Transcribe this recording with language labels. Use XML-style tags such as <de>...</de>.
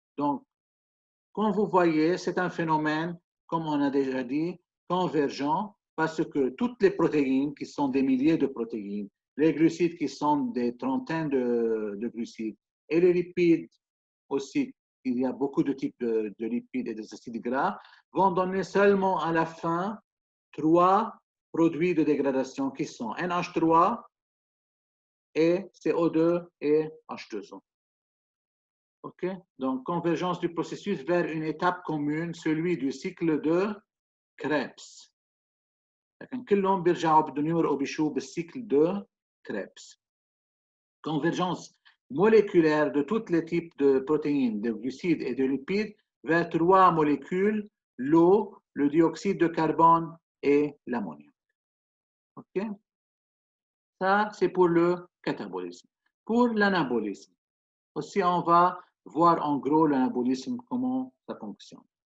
<fr>Donc, comme vous voyez, c'est un phénomène, comme on a déjà dit, convergent, parce que toutes les protéines, qui sont des milliers de protéines, les glucides qui sont des trentaines de glucides, et les lipides aussi, il y a beaucoup de types de lipides et des acides gras, vont donner seulement à la fin 3 produits de dégradation qui sont NH3 et CO2 et H2O. OK? Donc, convergence du processus vers une étape commune, celui du cycle de Krebs.</fr> <ar>لكن كلهم بيرجعوا بدهم يمرقوا بشو؟ بالcycle de Krebs.</ar> <fr>Convergence moléculaire de tous les types de protéines, de glucides et de lipides vers 3 molécules, l'eau, le dioxyde de carbone et l'ammoniac. OK? Ça, c'est pour le catabolisme. Pour l'anabolisme, aussi, on va voir en gros l'anabolisme, comment ça fonctionne.</fr>